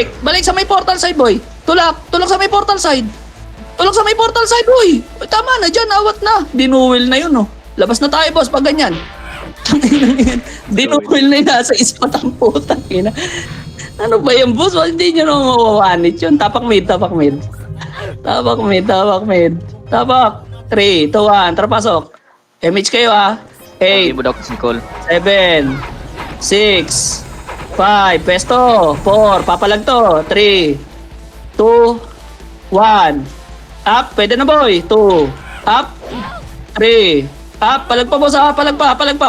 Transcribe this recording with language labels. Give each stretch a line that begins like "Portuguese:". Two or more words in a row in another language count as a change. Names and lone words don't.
Filipino: Balik sa may portal side, boy. Tulak sa may portal side. Boy. Ay, tama na dyan. Awat na. Dinuwil na yun, oh. Labas na tayo, boss, pag ganyan. Dinuwil na yun. Nasa ispat ang putang ina. Ano ba yung boss? Hindi nyo naman mawawanit yun. Tapak mid. Tapak. 3, 2, 1. Trapasok. MH kayo, ah. 8, Hindi mo daw si Cole. 7, 6, 5. Pesto. 4. Papalag to. 3, 2, 1. Up. Pwede na, boy. 2. Up. 3. Up. Palag pa, boss, ha. Palag pa.